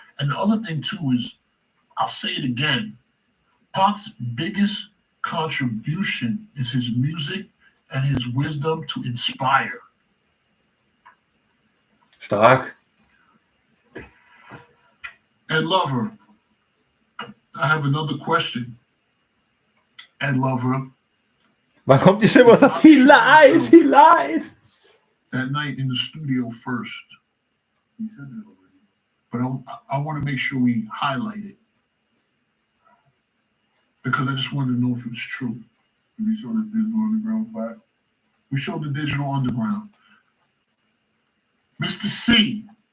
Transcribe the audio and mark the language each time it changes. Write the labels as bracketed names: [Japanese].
[English] And the other thing, too, is, I'll say it again, Pac's biggest contribution is his music and his wisdom to inspire. [German] Stark. [English] Ed Lover, I have another question. Ed Lover. [German] Wann kommt die Stimme und sagt, [English] he lied. That night in the studio first. But I want to make sure we highlight it. Because I just wanted to know if it was true. We showed the Digital Underground plaque. We showed the Digital Underground. Mr. C,